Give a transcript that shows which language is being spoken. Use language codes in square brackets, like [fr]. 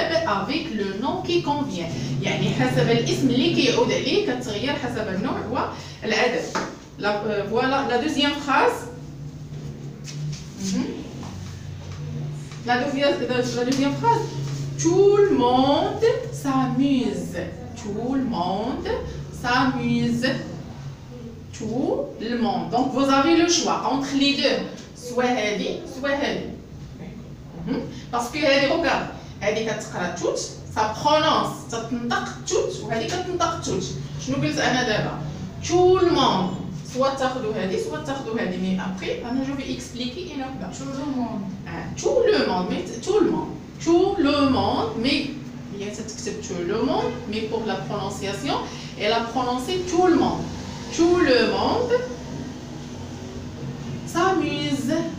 [fr] Avec le nom qui convient. [ar] يعني حسب الاسم اللي كيعود عليه كتغير حسب النوع والأدب. [fr] Voilà la deuxième phrase. La deuxième phrase. Tout le monde s'amuse. Tout le monde s'amuse. Tout le monde. Donc vous avez le choix entre les deux. Soit [ar] هذه [fr] soit هذه. Parce que regarde, [ar] هذه كتقرا [fr] tout, ça prononce, [ar] تتنطق [fr] tout [ar] وهذه كتنطق [fr] tout. [ar] شنو قلت أنا دابا؟ [fr] Tout le monde. Soit [ar] تاخذوا هذه [fr] soit [ar] تاخذوا هذه. [fr] Mais après, je vais expliquer une autre. Tout le monde. Tout le monde, mais tout le monde. Tout le monde, mais bien c'est tout le monde, mais pour la prononciation, elle a prononcé tout le monde. Tout le monde s'amuse.